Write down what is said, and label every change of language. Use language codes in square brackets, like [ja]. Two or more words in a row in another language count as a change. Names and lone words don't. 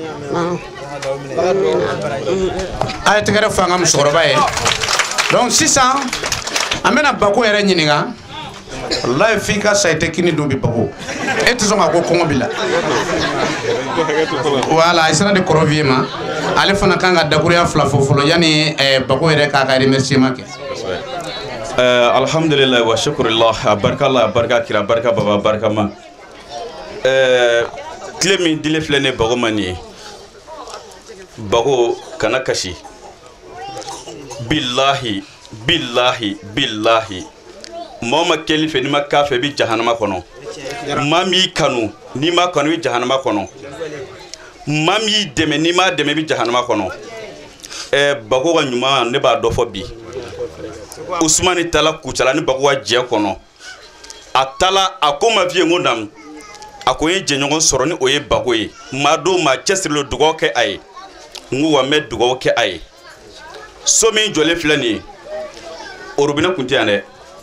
[bm] a ye tɛgɛrɛ fɔ an ka musokɔrɔba ye donc sisan an bɛna Bago yɛrɛ ɲininka wallahi f'i ka sa i tɛ kini dun bi Bago e tɛ sɔn k'a ko kɔngɔ b'i la voilà a sera de Kɔrɔviye ma ale fana kan ka dakuruya fila fɔ fɔlɔ yanni Bago yɛrɛ k'a ka remerciement kɛ [ar] alhamdulillah wa shukrullah [bm] barka Allah barka kira barka baba barka ma tile min dile filɛ ne Bago ma nin ye Bago kana kasi billahi mɔgɔ ma kɛli fɛ n'i ma k'a fɛ i bɛ jahanama kɔnɔ maa min y'i kanu n'i ma kanu i bɛ jahanama kɔnɔ maa min y'i dɛmɛ n'i ma dɛmɛ i bɛ jahanama kɔnɔ Bago ka ɲuman ne b'a dɔ fɔ bi Usmani taala kucala ni Bago ka jɛ kɔnɔ a taala a ko ma f'i ye n ko naamu a ko n ye jɛɲɔgɔn sɔrɔ ni o ye Bago ye maa dɔw maa cɛsirilen dugawu kɛ a ye n ko wa n bɛ dugawu kɛ a ye so min jɔlen filɛ nin ye o robinet kun tɛ yan dɛ